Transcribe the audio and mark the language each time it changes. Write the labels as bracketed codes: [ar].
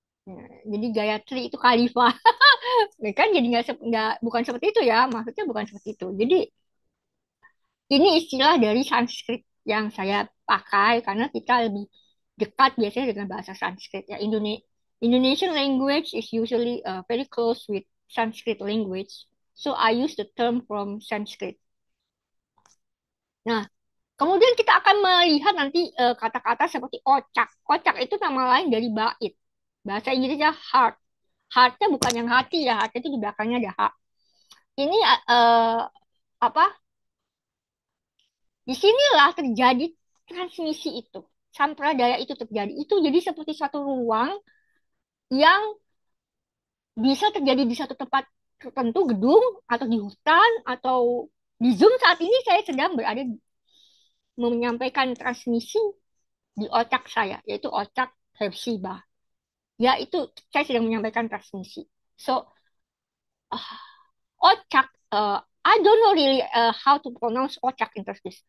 [id] Nah, jadi Gayatri itu khalifah. Ya kan jadi bukan seperti itu, ya. Maksudnya bukan seperti itu. Jadi ini istilah dari Sanskrit yang saya pakai karena kita lebih dekat biasanya dengan bahasa Sanskrit, ya. [en] Indonesian language is usually very close with Sanskrit language, so I use the term from Sanskrit. [id] Nah, kemudian kita akan melihat nanti kata-kata seperti kocak. Kocak itu nama lain dari bait. Bahasa Inggrisnya heart. Heartnya bukan yang hati ya, heart itu di belakangnya ada H. Ini apa? Disinilah terjadi transmisi itu. Sampradaya itu terjadi. Itu jadi seperti satu ruang yang bisa terjadi di satu tempat tertentu, gedung, atau di hutan, atau di Zoom saat ini saya sedang berada menyampaikan transmisi di otak saya, yaitu otak Hepzibah. Ya, itu saya sedang menyampaikan transmisi. [en] So, Ocak, I don't know really how to pronounce Ocak in Turkish.